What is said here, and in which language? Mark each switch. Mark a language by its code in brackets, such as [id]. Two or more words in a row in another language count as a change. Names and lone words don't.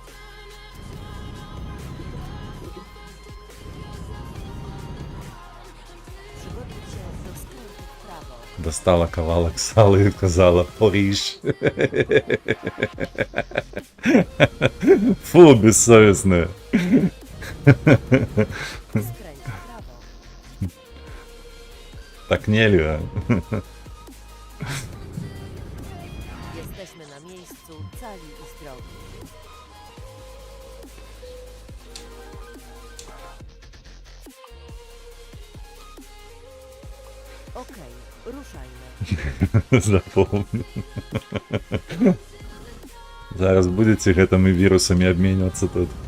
[be] Достала кавалак сала і казала «Париж». [ru] Фу, бессовестная. [be] Tak nельга. [pl] Jesteśmy na miejscu, cali i zdrowi. Okej, ruszajmy. [be] Запомню. Зараз будете гэтымі вірусамі абменьвацца тут.